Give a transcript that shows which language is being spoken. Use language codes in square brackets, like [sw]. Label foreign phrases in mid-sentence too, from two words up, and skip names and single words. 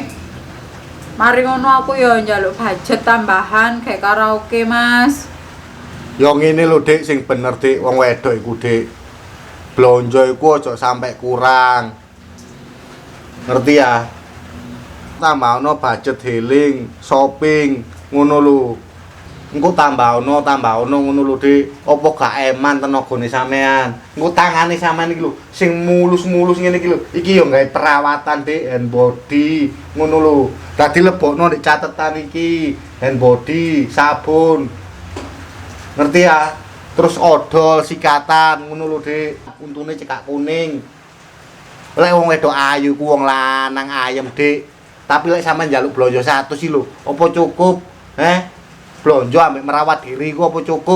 [jv] Mari ngono aku ya njaluk budget tambahan kayak karaoke, Mas. Ya ngene lho Dik, sing bener Dik, wong wedok iku Dik. Blonjo iku aja sampai kurang. Ngerti ya? Tambahno [en] budget healing, shopping, [jv] ngono lho. Engko tambahno ngono lho Dik. Apa gak eman tenagane sampean? Engko tangane sampean iki lho sing mulus-mulus ngene iki lho. Iki yo gawe perawatan Dik, [en] hand body, [jv] ngono lho. Dadi lebokno nek catetan iki, [en] hand body, [jv] sabun. Ngerti ya? Terus odol, sikatan, ngono lho Dik. Untune cekak kuning. Lek wong wedok ayu ku wong lanang ayem Dik. Tapi lek sampean njaluk blonjo 100 iki lho, apa cukup? Blonjo ambek merawat diri ku apa cukup?